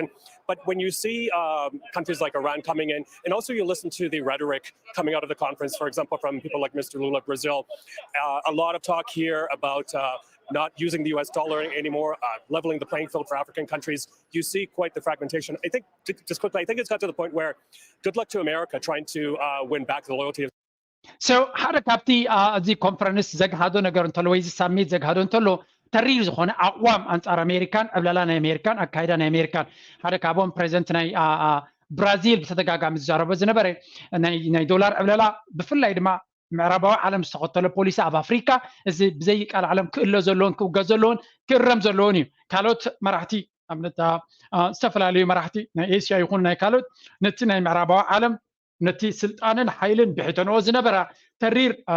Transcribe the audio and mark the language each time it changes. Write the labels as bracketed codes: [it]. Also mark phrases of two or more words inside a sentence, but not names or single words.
[en] But when you see countries like Iran coming in, and also you listen to the rhetoric coming out of the conference, for example, from people like Mr. Lula, Brazil, a lot of talk here about not using the US dollar anymore, leveling the playing field for African countries. You see quite the fragmentation. I think, just quickly, I think it's got to the point where good luck to America trying to win back the loyalty of. [ti] So ሓደ ካብቲ እዚ ኮንፈረንስ ዘግሃዶ ነገር እንተሎ ወይ ሳሚት ዘግሃዶ እንተሎ ተሪር ዝኾነ ኣቋም ኣንጻር ኣሜሪካን ዕብለላ ናይ ኣሜሪካን ኣካይዳ ናይ ኣሜሪካን ሓደ ካብኦም ፕሬዚደንት ናይ ብራዚል ብተደጋጋሚ ዝዛረቦ ዝነበረ ናይ ዶላር ዕብለላ ብፍላይ ድማ ምዕራባዊ ዓለም ዝተኸተሎ ፖሊሲ ኣብ ኣፍሪካ እዚ ብዘይ ቃል ዓለም ክእሎ ዘለዎን ክውገዝ ዘለዎን ክእረም ዘለዎን እዩ ካልኦት መራሕቲ ኣብነት ዝተፈላለዩ መራሕቲ ናይ ኤስያ ይኹን ናይ ካልኦት ነቲ ናይ ምዕራባዊ ዓለም ነቲ ስልጣንን ሓይልን ብሕተንኦ ዝነበራ ተሪር